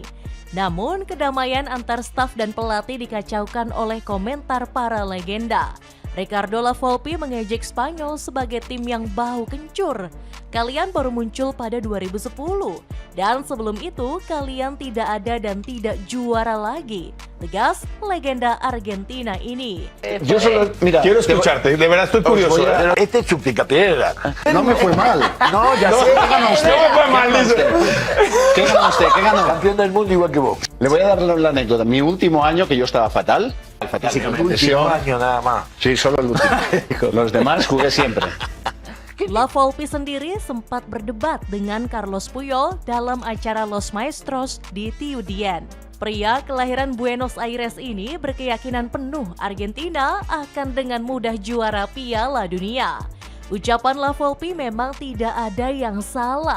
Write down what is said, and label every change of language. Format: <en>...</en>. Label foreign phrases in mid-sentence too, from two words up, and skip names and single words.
<id>Namun kedamaian antar staf dan pelatih dikacaukan oleh komentar para legenda. Ricardo Lavolpe mengejek Spanyol sebagai tim yang bau kencur. Kalian baru muncul pada 2010 dan sebelum itu kalian tidak ada dan tidak juara lagi, tegas legenda Argentina ini.</id> <es>Yo solo, mira, Quiero escucharte, de verdad estoy curioso. Este es su picapiedra. No me fue mal. No, ya sé. ¿Qué ganó usted? No me fue mal, dice. ¿Qué ganó usted? ¿Qué ganó? Campeón del mundo igual que vos. Le voy a dar la anécdota. Mi último año que yo estaba fatal. Físicamente. Un año nada más. Sí, solo el último. Los demás jugué siempre.</es> <id>Lavolpe sendiri sempat berdebat dengan Carlos Puyol dalam acara Los Maestros di Tiudian. Pria kelahiran Buenos Aires ini berkeyakinan penuh Argentina akan dengan mudah juara Piala Dunia. Ucapan Lavolpe memang tidak ada yang salah.</id>